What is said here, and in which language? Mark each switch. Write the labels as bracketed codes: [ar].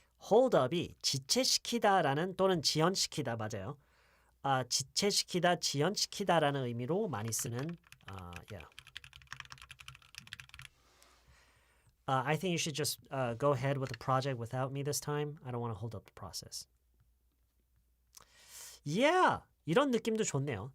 [ko] hold up이 지체시키다라는 또는 지연시키다 맞아요. 지체시키다, 지연시키다라는 의미로 많이 쓰는 yeah. [en] I think you should just go ahead with the project without me this time. I don't want to hold up the process. [ko] Yeah, 이런 느낌도 좋네요.